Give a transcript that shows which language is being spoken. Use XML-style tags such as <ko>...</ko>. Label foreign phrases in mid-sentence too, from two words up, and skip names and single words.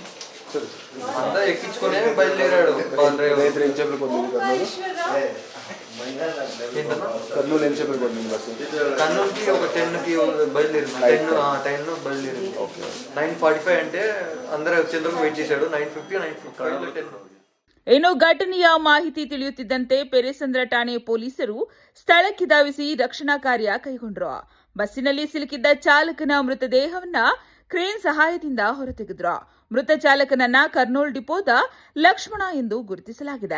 <te>అంతా ఎక్కించుకునే బయలుదేరాడు. కర్నూలుకి ఒక 10కి బయలుదేరింది. 10 బయలుదేరింది. 9:45 అంటే అందరూ వచ్చేందుకు వెయిట్ చేశాడు. 9:50 10.</te> <kn>ಇನ್ನು ಘಟನೆಯ ಮಾಹಿತಿ ತಿಳಿಯುತ್ತಿದ್ದಂತೆ ಪೆರೇಸಂದ್ರ ಠಾಣೆ ಪೊಲೀಸರು ಸ್ಥಳಕ್ಕೆ ಧಾವಿಸಿ ರಕ್ಷಣಾ ಕಾರ್ಯ ಕೈಗೊಂಡರು. ಬಸ್ಸಿನಲ್ಲಿ ಸಿಲುಕಿದ್ದ ಚಾಲಕನ ಮೃತದೇಹವನ್ನ ಕ್ರೇನ್ ಸಹಾಯದಿಂದ ಹೊರತೆಗೆದ್ರು. ಮೃತ ಚಾಲಕನನ್ನ ಕರ್ನೂಲ್ ಡಿಪೋದ ಲಕ್ಷ್ಮಣ ಎಂದು ಗುರುತಿಸಲಾಗಿದೆ.</kn>